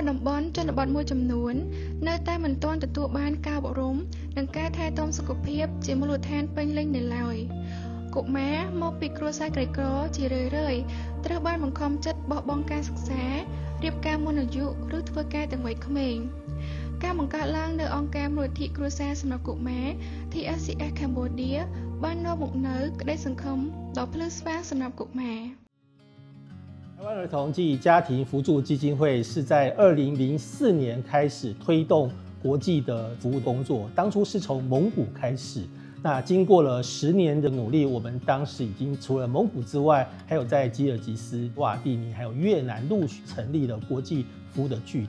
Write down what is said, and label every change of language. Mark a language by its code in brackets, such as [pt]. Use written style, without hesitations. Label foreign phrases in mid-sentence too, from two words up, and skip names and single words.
[km] តំបន់ជនបទមួយចំនួននៅតែមិនទាន់ទទួលបានការអប់រំនិងការថែទាំសុខភាពជាមូលដ្ឋានពេញលេញនៅឡើយកុមារមកពីគ្រួសារក្រីក្រជារឿយៗត្រូវបានបង្ខំចិត្តបោះបង់ការសិក្សារៀបការមុនអាយុឬធ្វើការទាំងវ័យក្មេងការបង្កើតឡើងនៅអង្គការមូលនិធិគ្រួសារសម្រាប់កុមារ TSCS Cambodia បាននាំមកនូវក្តីសង្ឃឹមដ៏ភ្លឺស្វាងសម្រាប់កុមារ [zh] 台湾儿童暨家庭扶助基金会是在2004年开始推动国际的服务工作，当初是从蒙古开始。那经过了10年的努力，我们当时已经除了蒙古之外，还有在吉尔吉斯、瓦蒂尼还有越南陆续成立了国际服务的据点。